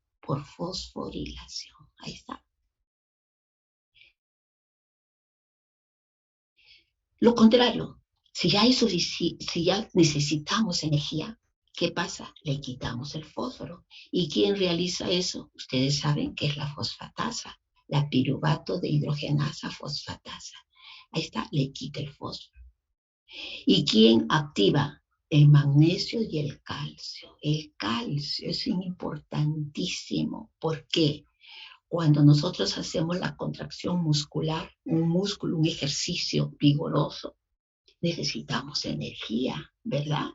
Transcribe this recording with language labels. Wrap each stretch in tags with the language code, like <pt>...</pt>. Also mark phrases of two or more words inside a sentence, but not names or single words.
<es>Por fosforilación. Ahí está. Lo contrario, si ya necesitamos energía, ¿qué pasa? Le quitamos el fósforo. ¿Y quién realiza eso? Ustedes saben que es la fosfatasa, la piruvato de hidrogenasa fosfatasa. Ahí está, le quita el fósforo. ¿Y quién activa? El magnesio y el calcio. El calcio es importantísimo. ¿Por qué? Cuando nosotros hacemos la contracción muscular, un músculo, un ejercicio vigoroso, necesitamos energía, ¿verdad?</es>